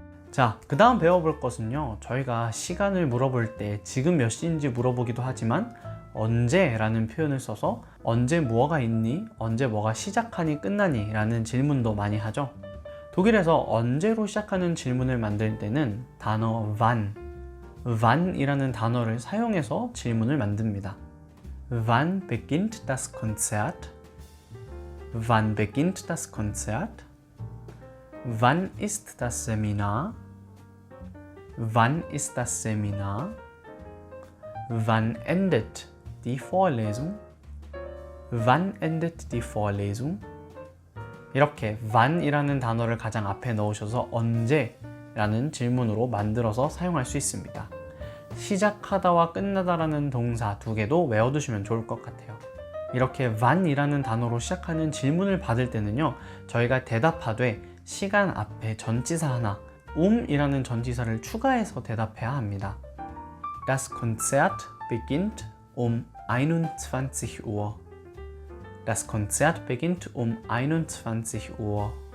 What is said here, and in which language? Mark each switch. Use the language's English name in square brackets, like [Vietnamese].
[Korean] 자, 그 다음 배워볼 것은요, 저희가 시간을 물어볼 때 지금 몇 시인지 물어보기도 하지만 언제 라는 표현을 써서 언제 뭐가 있니? 언제 뭐가 시작하니 끝나니? 라는 질문도 많이 하죠. 독일에서 언제로 시작하는 질문을 만들 때는 단어 wann이라는 단어를 사용해서 질문을 만듭니다. [German] Wann beginnt das Konzert? Wann beginnt das Konzert? Wann ist das Seminar? Wann ist das Seminar? Wann endet die Vorlesung? Wann endet die Vorlesung? [Korean] 이렇게 wann이라는 단어를 가장 앞에 넣으셔서 언제 라는 질문으로 만들어서 사용할 수 있습니다. 시작하다와 끝나다라는 동사 두 개도 외워두시면 좋을 것 같아요. 이렇게 wann이라는 단어로 시작하는 질문을 받을 때는요, 저희가 대답하되 시간 앞에 전치사 하나, 이라는 전치사를 추가해서 대답해야 합니다. [German] Das Konzert beginnt 21 Uhr. Das Konzert beginnt 21 Uhr.